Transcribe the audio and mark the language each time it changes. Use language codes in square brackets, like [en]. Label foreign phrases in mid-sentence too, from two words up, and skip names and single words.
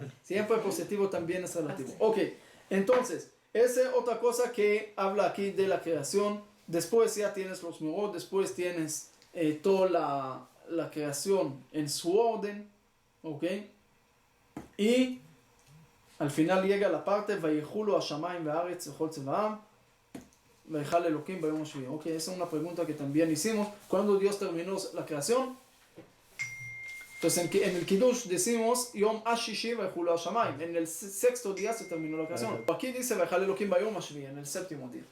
[es] Siempre positivo también es relativo. Ok, entonces, esa es otra cosa que habla aquí de la creación. Después ya tienes los muros, después tienes toda la creación en su orden, ¿ok? Y al final llega la parte, [he] ויחולו השמיים והארץ וכל צבאם. [es] Ok, esa es una pregunta que también hicimos. ¿Cuándo Dios terminó la creación? Entonces en el Kiddush decimos [he] יום השישי ויכלו השמים. [es] En el sexto día se terminó la creación. Aquí dice [he] ויכל אלהים ביום השביעי, [es] en el séptimo día.